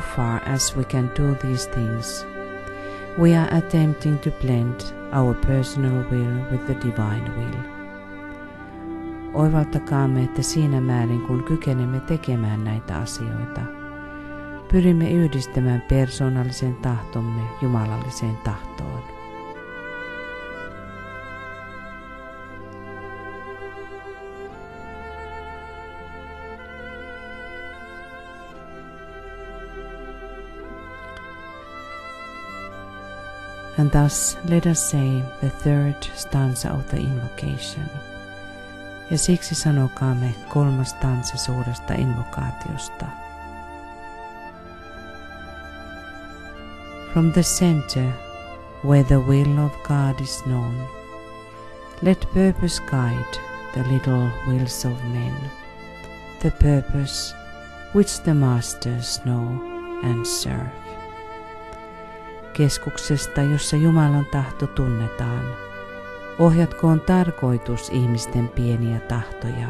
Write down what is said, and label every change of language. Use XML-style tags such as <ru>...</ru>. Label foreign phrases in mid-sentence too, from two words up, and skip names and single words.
<en>far as we can do these things, we are attempting to blend our personal will with the divine will.</en> <fi>Oivaltakaamme, että siinä määrin kun kykenemme tekemään näitä asioita, pyrimme yhdistämään persoonallisen tahtomme jumalalliseen tahtoon.</fi> <en>And thus let us say the third stanza of the invocation.</en> <fi>Ja siksi sanokaamme kolmas stanza suuresta invokaatiosta.</fi> <en>From the center, where the will of God is known, let purpose guide the little wills of men, the purpose which the masters know and serve.</en> <fi>Keskuksesta, jossa Jumalan tahto tunnetaan, ohjatkoon tarkoitus ihmisten pieniä tahtoja.</fi>